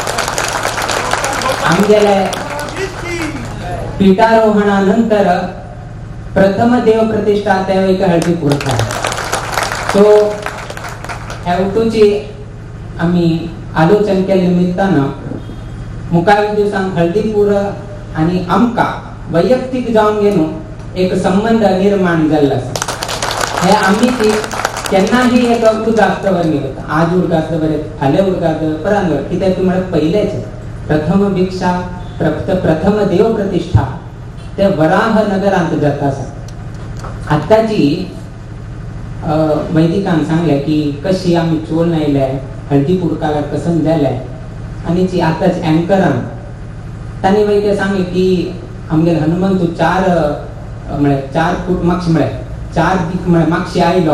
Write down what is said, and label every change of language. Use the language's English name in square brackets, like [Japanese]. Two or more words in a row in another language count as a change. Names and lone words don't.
[Konkani] आमगेले पीठारोहणानंतर प्रथम देव प्रतिष्ठा त्या एक हळदीपूर सो ह्या आम्ही आलोचन केल्या निमित्तानं मुखावेल दिवसांक हळदीपूर आणि आमका वैयक्तिक जाऊन गेलो एक संबंध निर्माण झाला. हे आम्ही ती केन्नाही एक उर्गास्तवर गेलो आज उर्गास्तवर फाल्यां उर्गास्तवर परांगवर कित्याक तुम्हाला पहिलेच प्रथम भिक्षा प्रथम देव प्रतिष्ठा ते वराह नगरांत जाता आसा. आताची वैदिकांक सांगले की कशी आम्ही चोल आयले हळदीपूरकाला कसं झाले आणि ती आताच अँकरान तांणी वैद्य सांगले की आमगेर हनुमंतू 4 फूट मागशी म्हळ्यार 4 दीक म्हळ्यार मागशी आयलो